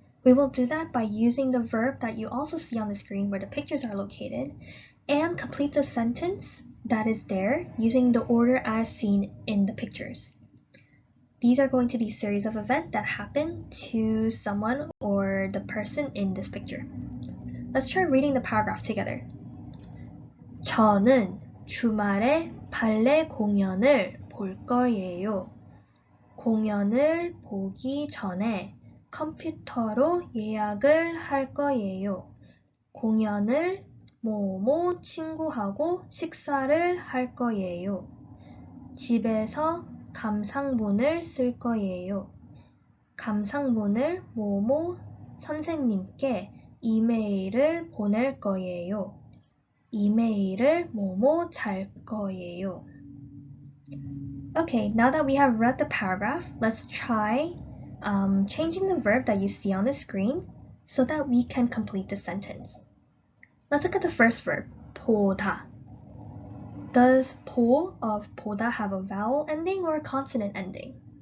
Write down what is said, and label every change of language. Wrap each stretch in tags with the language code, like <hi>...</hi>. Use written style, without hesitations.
<en>We will do that by using the verb that you also see on the screen where the pictures are located, and complete the sentence that is there using the order as seen in the pictures. These are going to be series of events that happen to someone or the person in this picture. Let's try reading the paragraph together.</en> <ko>저는 주말에 발레 공연을 볼 거예요. 공연을 보기 전에 컴퓨터로 예약을 할 거예요. 공연을 뭐뭐 친구하고 식사를 할 거예요. 집에서 감상문을 쓸 거예요. 감상문을 뭐뭐 선생님께 이메일을 보낼 거예요. 이메일을 뭐뭐 잘 거예요.</ko> <en>Okay, now that we have read the paragraph, let's try changing the verb that you see on the screen so that we can complete the sentence. Let's look at the first verb, 보다. Does 보 of 보다 have a vowel ending or a consonant ending?</en>